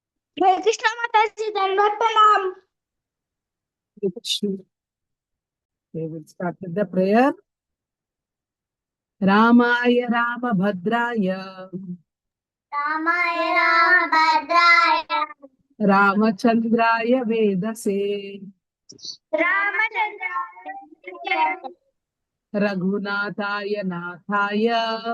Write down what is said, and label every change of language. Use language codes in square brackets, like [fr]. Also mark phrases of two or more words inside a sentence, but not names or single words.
[hi] हरे कृष्णा माता जी, दंडवत प्रणाम। [en] We will start with the prayer. [sa] रामाय रामभद्राय रामाय रामभद्राय रामचन्द्राय वेदसे रामचंद्राय रघुनाथाय नाथाय